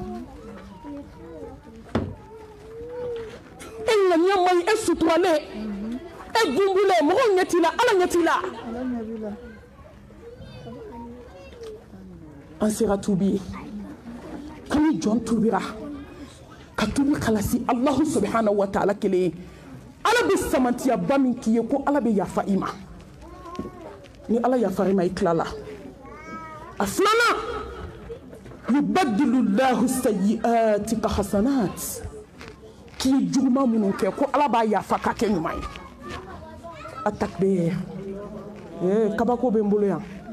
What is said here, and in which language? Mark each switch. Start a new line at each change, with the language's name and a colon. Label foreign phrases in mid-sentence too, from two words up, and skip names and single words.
Bambara: e ŋaniya man ɲi e suturalen e gunbulen mɔgɔw ɲɛ t'i la ala ɲɛ t'i la an sera tuubi ye kami jɔn tubira ka tubi kalasi
Arabic: الله سبحانه وتعالى
Bambara: kelen ye ala bɛ samantiyaba min k'i ye ko ala bɛ yafa i ma ni ala yafari ma i tilala a filanan
Arabic: يبدل الله سيئات
Bambara: ka hasanat k'i ye juguman minnu kɛ ko ala b'a yafa k'a kɛ ɲuman ye a takbir kabako bɛ n bolo yan